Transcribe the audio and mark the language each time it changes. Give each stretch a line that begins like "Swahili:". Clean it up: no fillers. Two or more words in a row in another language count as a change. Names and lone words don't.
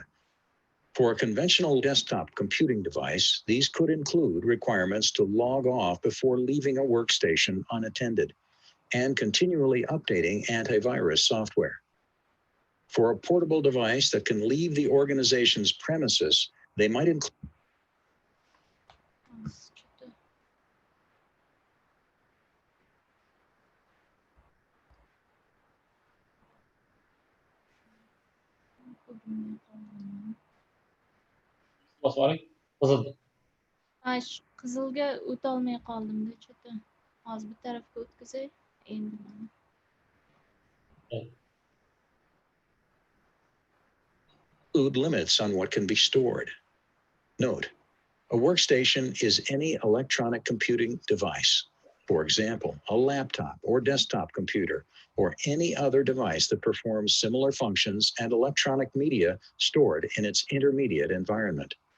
English: For a conventional desktop computing device, these could include requirements to log off before leaving a workstation unattended and continually updating antivirus software. For a portable device that can leave the organization's premises, they might include
Uzbek: Bosib oling. Qizil. Qizilga o'tolmay qoldim-da, chota. Hozir bir tarafga o'tkazay. Endi mana.
English: include limits on what can be stored. Note, a workstation is any electronic computing device, for example, a laptop or desktop computer, or any other device that performs similar functions and electronic media stored in its intermediate environment.